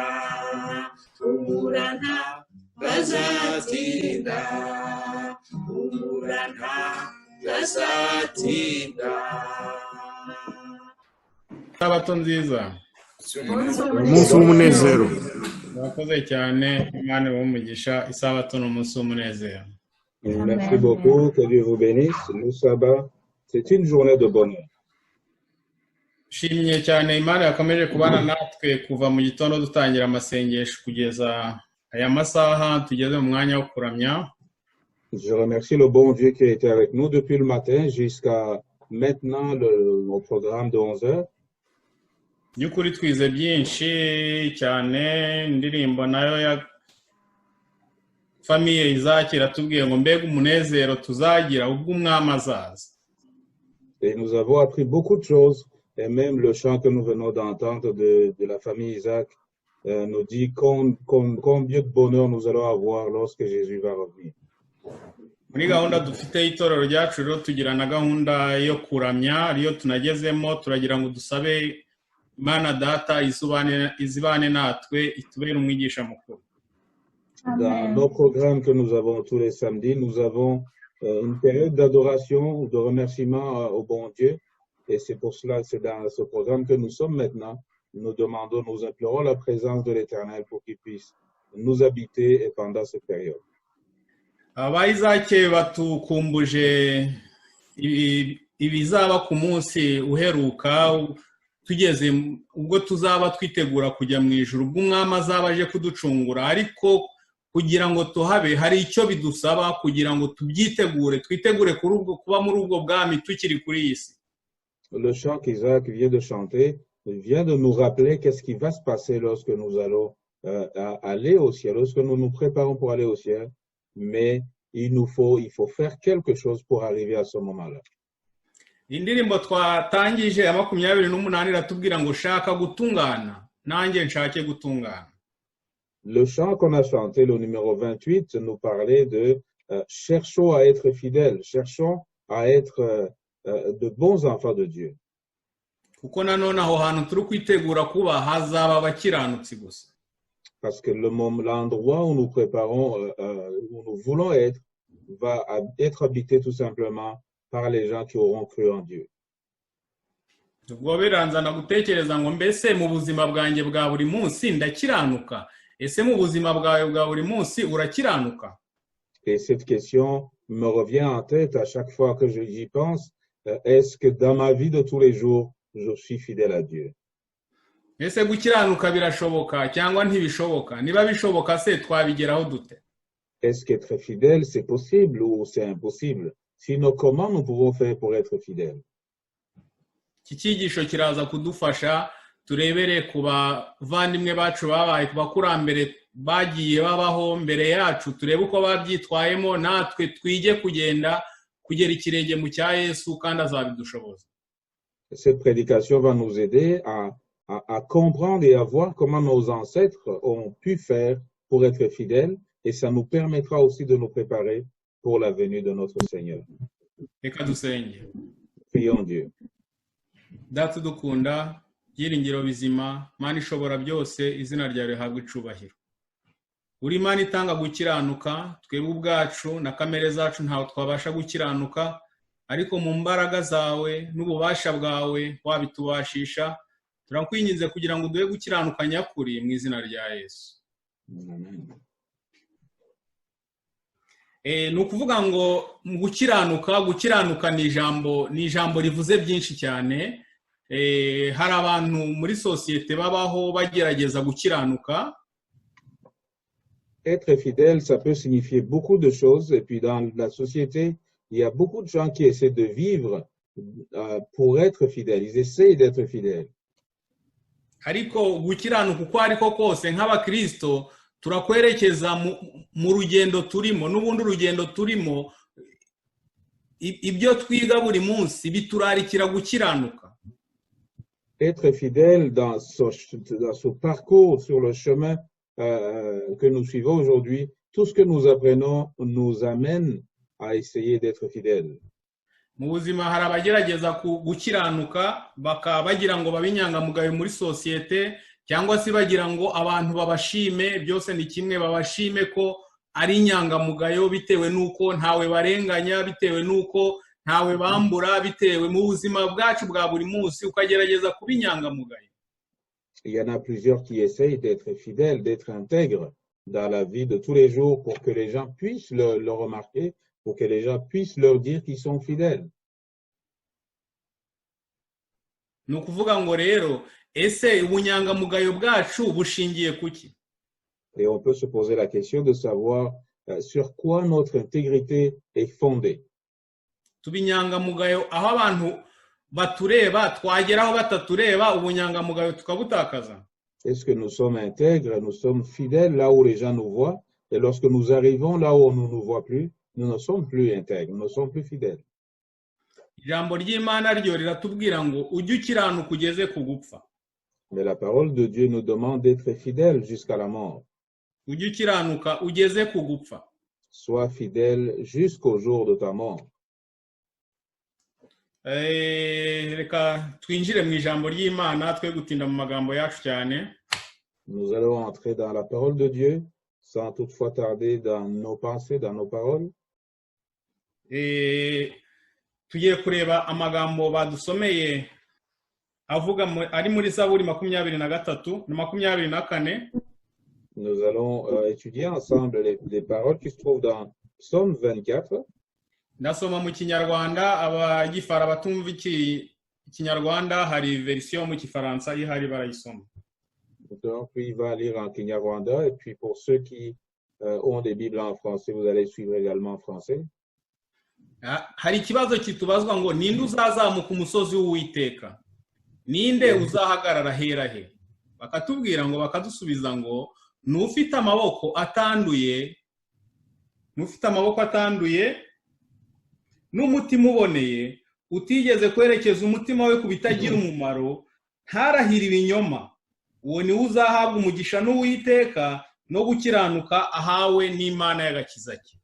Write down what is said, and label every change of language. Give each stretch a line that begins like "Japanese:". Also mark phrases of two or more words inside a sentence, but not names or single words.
Kinyarwanda: Humurana bwazatinda, humurana bwazatinda. Sabato nziza, umunsi w'umunezero. murakoze cyane, Imana ibahe umugisha. Isabato ni umunsi w'umunezero.
French: Merci beaucoup, que Dieu vous bénisse. Le sabbat, c'est une journée de bonheur.
Kinyarwanda: Shimye cyane Imana yakomeje kubana natwe kuva mu gitondo dutangira amasengesho kugeza aya masaha tugeze mu mwanya wo kuramya.
French: Je remercie le bon Dieu qui a été avec nous depuis le matin jusqu'à maintenant, au programme de 11 heures.
Kinyarwanda: By'ukuri twize byinshi cyane, indirimbo nayo ya famiye izakira tubwiye ngo mbega umunezero tuzagira ubwo umwami azaza.
French: Et nous avons appris beaucoup de choses, et même le chant que nous venons d'entendre de la famille Isaac nous dit combien de bonheur nous allons avoir lorsque Jésus va revenir.
Kinyarwanda: muri gahunda dufite y'itorero ryacu rero tugira na gahunda yo kuramya ariyo tunagezemo turagira ngo dusabe Imana Data izibane natwe itubere umwigisha mukuru.
French: Dans nos programmes que nous avons tous les samedis, nous avons une période d'adoration ou de remerciement au bon Dieu. Et c'est pour cela, c'est dans ce programme que nous sommes maintenant. Nous demandons, nous implorons la présence de l'Éternel pour qu'il puisse nous habiter et pendant cette période.
Kinyarwanda: Abayizake batukumbuje ibizaba ku munsi uheruka tugeze ubwo tuzaba twitegura kujya mu ijuru ubwo umwami azaba aje kuducungura ariko kugira ngo tuhabe hari icyo bidusaba kugira ngo tubyitegure twitegure kuba muri ubwo bwami tukiri kuri iyi si.
French: Le chant qu'Isaac vient de chanter vient de nous rappeler qu'est-ce qui va se passer lorsque nous allons aller au ciel, lorsque nous nous préparons pour aller au ciel, mais il faut faire quelque chose pour arriver à ce moment-là.
Kinyarwanda: Indirimbo twatangije ya 28 iratubwira ngo shaka gutungana nanjye nshake gutungana.
French: Le chant qu'on a chanté, le numéro 28, nous parlait de cherchons à être fidèles, cherchons à être de bons enfants de Dieu.
Kinyarwanda: Kuko nanone aho hantu turi kwitegura kuba hazaba abakiranutsi gusa.
French: Parce que l'endroit où nous préparons, où nous voulons être, va être habité tout simplement par les gens qui auront cru en Dieu.
Kinyarwanda: Ubwo biranzana gutekereza ngo mbese mu buzima bwanjye bwa buri munsi ndakiranuka ese mu buzima bwawe bwa buri munsi urakiranuka.
French: Et cette question me revient en tête à chaque fois que j'y pense. Est-ce que dans ma vie de tous les jours, je suis fidèle à Dieu?
Kinyarwanda: Ese gukiranuka birashoboka cyangwa ntibishoboka? Niba bishoboka se twabigeraho dute?
French: Est-ce qu'être fidèle, c'est possible ou c'est impossible? Sinon, comment nous pouvons faire pour être fidèles?
Kinyarwanda: Iki cyigisho kiraza kudufasha turebere ku bavandimwe bacu babaye ku bakurambere bagiye babaho mbere yacu turebe uko babyitwayemo natwe twige kugenda kugera ikirenge mu cya Yesu kandi azabidushoboza.
French: Cette prédication va nous aider à comprendre et à voir comment nos ancêtres ont pu faire pour être fidèles et ça nous permettra aussi de nous préparer pour la venue de notre Seigneur.
Kinyarwanda: Reka dusenge.
French: Prions Dieu.
Kinyarwanda: Data dukunda byiringiro bizima Mana ishobora byose izina ryawe rihabwa icubahiro. Uri Imana itanga gukiranuka twebwe ubwacu na kamere zacu ntawe twabasha gukiranuka ariko mu mbaraga zawe n'ububasha bwawe wabitubashisha turakwinginze kugira ngo duhe gukiranuka nyakuri mu izina rya Yesu. Amen. Nukuvuga ngo mu gukiranuka ni ijambo rivuze byinshi cyane. Hari abantu muri societe babaho bagerageza gukiranuka.
French: Être fidèle, ça peut signifier beaucoup de choses. Et puis dans la société, il y a beaucoup de gens qui essaient de vivre pour être fidèles. Ils essayent d'être fidèles.
Kinyarwanda: Ariko gukiranuka uko ariko kose nk'abakristo turakwerekeza mu rugendo turimo n'ubundi urugendo turimo ibyo twiga buri munsi biturarikira gukiranuka.
French: Être fidèle dans ce parcours sur le chemin que nous suivons aujourd'hui, tout ce que nous apprenons nous amène à essayer d'être fidèles.
Kinyarwanda: Mu buzima hari abagerageza gukiranuka bagira ngo babinyangamugayo muri societe cyangwa se bagira ngo abantu babashime byose ni kimwe babashime ko ari inyangamugayo bitewe nuko ntawe barenganya bitewe nuko ntawe bambura bitewe mu buzima bwacu bwa buri munsi ukagerageza kubinyangamugayo.
French: Il y en a plusieurs qui essayent d'être fidèles, d'être intègres dans la vie de tous les jours pour que les gens puissent le remarquer, pour que les gens puissent leur dire qu'ils sont fidèles.
Kinyarwanda: Nukuvuga ngo rero ese ubunyangamugayo bwacu bushingiye kuki?
French: Et on peut se poser la question de savoir sur quoi notre intégrité est fondée.
Kinyarwanda: Tubinyangamugayo aho abantu batureba twageraho batatureba ubunyangamugayo tukabutakaza.
French: Est-ce que nous sommes intègres, nous sommes fidèles là où les gens nous voient, et lorsque nous arrivons là où on ne nous voit plus, nous ne sommes plus intègres, nous ne sommes plus fidèles.
Kinyarwanda: Ijambo ry'Imana ryo riratubwira ngo ujye ukiranuka ugeze ku gupfa.
French: Mais la parole de Dieu nous demande d'être fidèles jusqu'à la mort.
Kinyarwanda: ujye ukiranuka ugeze ku gupfa.
French: Sois fidèle jusqu'au jour de ta mort.
Kinyarwanda: Reka twinjire mu ijambo ry'Imana twe gutinda mu magambo yacu cyane.
French: Nous allons entrer dans la parole de Dieu sans toutefois tarder dans nos pensées, dans nos paroles.
Kinyarwanda: Tugiye kureba amagambo badusomeye avuga ari muri Zaburi 23 na 24.
French: Nous allons étudier ensemble les paroles qui se trouvent dans Psaume 24.
Kinyarwanda: Ndasoma mu Kinyarwanda, abagifara batumva Ikinyarwanda hari version mu Kifaransa ihari barayisoma.
French: Donc, puis il va lire en Kinyarwanda, et puis pour ceux qui ont des Bibles en français, vous allez suivre également en français.
Kinyarwanda: Hari ikibazo kitubazwa ngo ninde uzazamuka umusozi w'Uwiteka, ninde uzahagarara herahe. Bakatubwira ngo bakadusubiza ngo n'ufite amaboko atanduye n'umutima uboneye, utigeze kwerekeza umutima we ku bitagira umumaro, ntarahira ibinyoma, uwo ni uzahabwa umugisha n'Uwiteka no gukiranuka ahawe n'Imana y'agakiza cye.